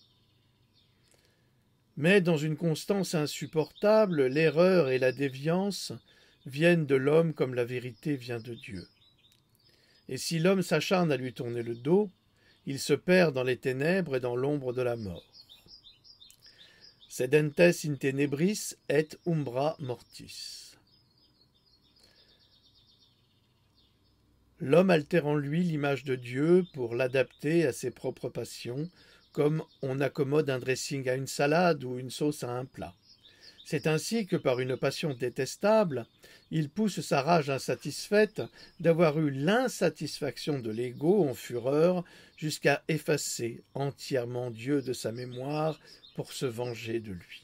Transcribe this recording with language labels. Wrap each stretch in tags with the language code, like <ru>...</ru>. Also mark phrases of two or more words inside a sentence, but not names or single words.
<fr>Mais dans une constance insupportable, l'erreur et la déviance viennent de l'homme comme la vérité vient de Dieu. Et si l'homme s'acharne à lui tourner le dos, il se perd dans les ténèbres et dans l'ombre de la mort.</fr> <la>Sedentes in tenebris et umbra mortis.</la> <fr>L'homme altère en lui l'image de Dieu pour l'adapter à ses propres passions, comme on accommode un dressing à une salade ou une sauce à un plat. C'est ainsi que par une passion détestable, il pousse sa rage insatisfaite d'avoir eu l'insatisfaction de l'ego en fureur jusqu'à effacer entièrement Dieu de sa mémoire pour se venger de lui.</fr>